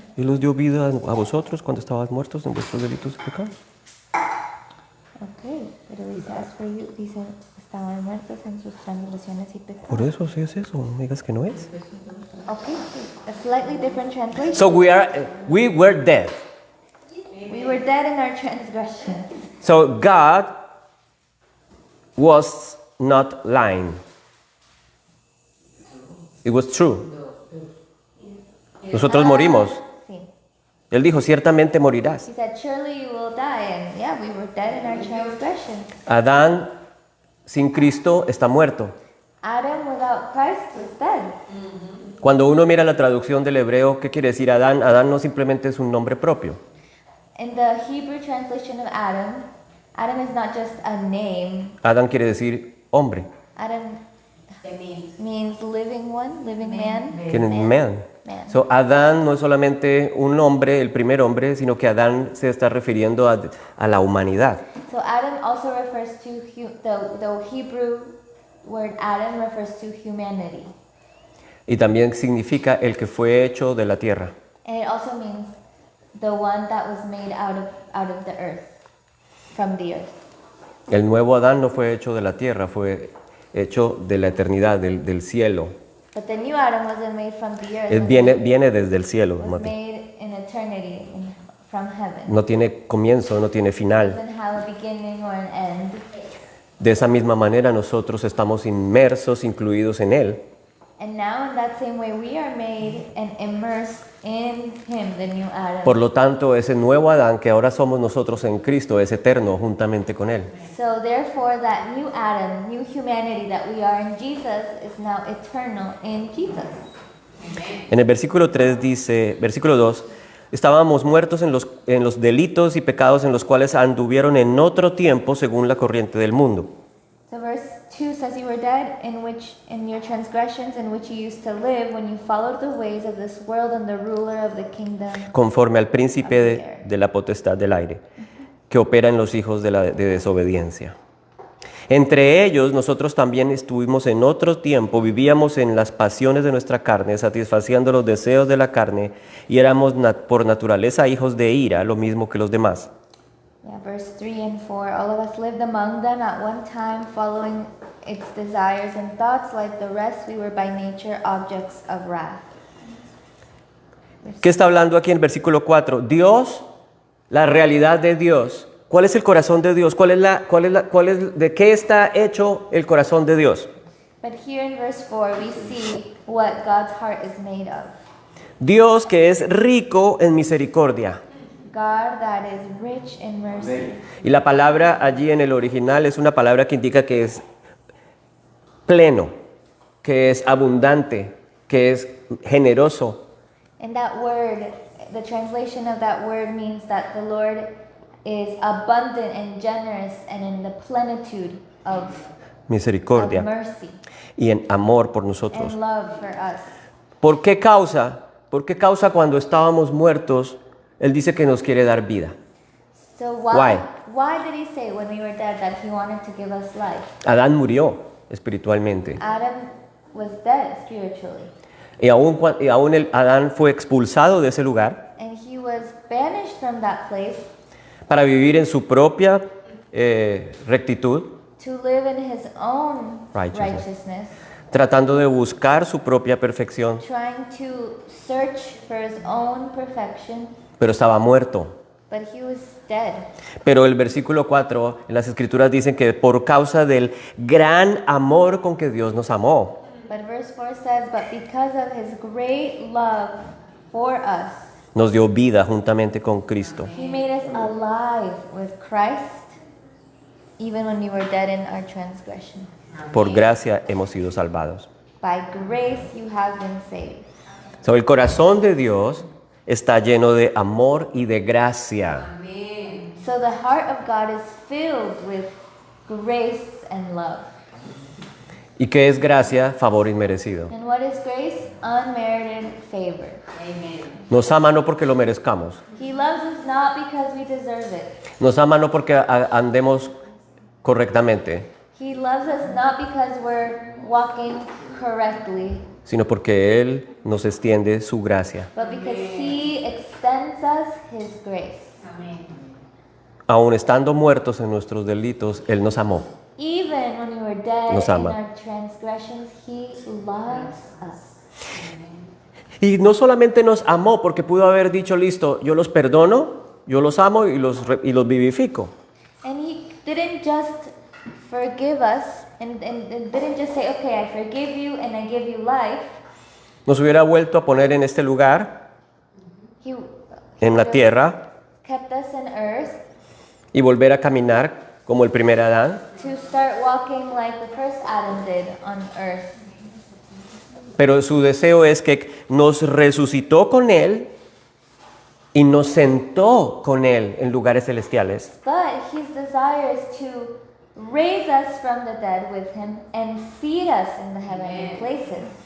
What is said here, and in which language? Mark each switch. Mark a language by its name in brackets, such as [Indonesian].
[Spanish] Él los dio vida a vosotros cuando estabas muertos en vuestros delitos y pecados. Ok, pero dice, [English] as for you, [Spanish] dice, estaban muertos en sus transgresiones y pecados. Por eso, sí es eso. No me digas que no es. [English] Ok, a slightly different translation. So we were dead. We were dead in our transgressions. So God was not lying. It was true. [Spanish] Nosotros morimos. Sí. Él dijo, ciertamente morirás. [English] He said, surely you will die. And yeah, we were dead in our transgressions. [Spanish] Adán sin Cristo está muerto. [English] Adam without Christ was dead. [Spanish] Cuando uno mira la traducción del hebreo, ¿qué quiere decir Adán? Adán no simplemente es un nombre propio. [English] In the Hebrew translation of Adam, Adam is not just a name. [Spanish] Adán quiere decir hombre. [English] Adam means living one, living man. [Spanish] Quiere decir man. [English] Man. [Spanish] So, Adán no es solamente un hombre, el primer hombre, sino que Adán se está refiriendo a la humanidad. [English] So Adam also refers to the Hebrew word Adam refers to humanity, [Spanish] Y también significa el que fue hecho de la tierra. [English] and it also means the one that was made out of the earth, from the earth. [Spanish] El nuevo Adán no fue hecho de la tierra, fue hecho de la eternidad, del cielo. [English] But the new Adam wasn't made from the earth. [Spanish] Él viene desde el cielo. [English] was Mati. made in eternity, from heaven. [Spanish] No tiene comienzo, no tiene final. [English] Doesn't have a beginning or an end. [Spanish] De esa misma manera nosotros estamos inmersos, incluidos en Él. [English] And now in that same way we are made and immersed in him, the new Adam. [Spanish] Por lo tanto, ese nuevo Adán que ahora somos nosotros en Cristo es eterno juntamente con Él. [English] So therefore that new Adam, new humanity that we are in Jesus is now eternal in Jesus. [Spanish] En el versículo 3 dice, versículo 2, estábamos muertos en los delitos y pecados en los cuales anduvieron en otro tiempo según la corriente del mundo. [English] So verse 2 says you were dead in your transgressions in which you used to live when you followed the ways of this world and the ruler of the kingdom. [Spanish] Conforme al príncipe de la potestad del aire, que opera en los hijos de desobediencia. Entre ellos nosotros también estuvimos en otro tiempo, vivíamos en las pasiones de nuestra carne, satisfaciendo los deseos de la carne, y éramos por naturaleza hijos de ira, lo mismo que los demás. [English] Yeah, verse 3 and 4, all of us lived among them at one time, following its desires and thoughts. Like the rest, we were by nature objects of wrath. [Spanish] ¿Qué está hablando aquí en el versículo 4? Dios, la realidad de Dios. ¿Cuál es el corazón de Dios? ¿De qué está hecho el corazón de Dios? [English] But here in verse 4, we see what God's heart is made of. [Spanish] Dios que es rico en misericordia. [English] God that is rich in mercy. [Spanish] Y la palabra allí en el original es una palabra que indica que es pleno, que es abundante, que es generoso. [English] And that word, the translation of that word means that the Lord is abundant and generous and in the plenitude of [Spanish] Misericordia [English] mercy [Spanish] y en amor por nosotros. [English] and love for us. [Spanish] ¿Por qué causa? ¿Por qué causa cuando estábamos muertos, Él dice que nos quiere dar vida? [English] So Why? why did he say when we were dead that he wanted to give us life? [Spanish] Adán murió espiritualmente. [English] Adam was dead spiritually, [Spanish] Y aún Adán fue expulsado de ese lugar [English] and he was banished from that place [Spanish] para vivir en su propia rectitud, [English] to live in his own righteousness, [Spanish] tratando de buscar su propia perfección, [English] trying to search for his own perfection, [Spanish] pero estaba muerto. [English] but he was dead. [Spanish] Pero el versículo 4 en las escrituras dicen que por causa del gran amor con que Dios nos amó, [English] But verse 4 says, but because of his great love for us, [Spanish] nos dio vida juntamente con Cristo. [English] he made us alive with Christ, even when we were dead in our transgression. [Spanish] Por gracia hemos sido salvados. [English] By grace you have been saved. [Spanish] So, el corazón de Dios está lleno de amor y de gracia. [English] So the heart of God is filled with grace and love. [Spanish] ¿Y qué es gracia? Favor inmerecido. [English] And what is grace? Unmerited favor. [Spanish] Nos ama no porque lo merezcamos. [English] He loves us not because we deserve it. [Spanish] Nos ama no porque andemos correctamente, [English] He loves us not because we're walking correctly, [Spanish] sino porque Él nos extiende su gracia. [English] but because He extends us His grace. [Spanish] Aun estando muertos en nuestros delitos, Él nos amó. [English] Even when we were dead [Spanish] Nos [English] in [Spanish] ama. [English] our transgressions, He loves us. [Spanish] Y no solamente nos amó porque pudo haber dicho, listo, yo los perdono, yo los amo y los vivifico. [English] And He didn't just forgive us and didn't just say, okay, I forgive you and I give you life. [Spanish] Nos hubiera vuelto a poner en este lugar, [English] He [Spanish] en la tierra, [English] kept us in earth [Spanish] y volver a caminar como el primer Adán. [English] to start walking like the first Adam did on earth. [Spanish] Pero su deseo es que nos resucitó con Él y nos sentó con Él en lugares celestiales. [English] But His desire is to raise us from the dead with Him and seat us in the heavenly places.